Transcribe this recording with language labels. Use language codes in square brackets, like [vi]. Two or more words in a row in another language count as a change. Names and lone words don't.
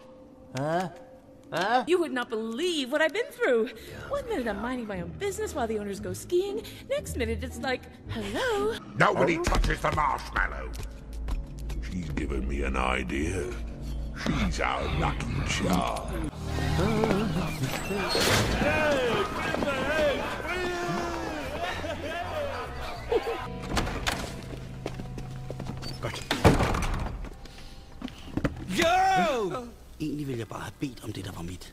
[en] You would not believe what I've been through. One minute I'm minding my own business while the owners go skiing. Next minute it's like, hello? Nobody touches the marshmallow. She's given me an idea. She's our lucky charm. [da] Godt. Jo! Egentlig ville jeg bare have bedt om det, der var mit.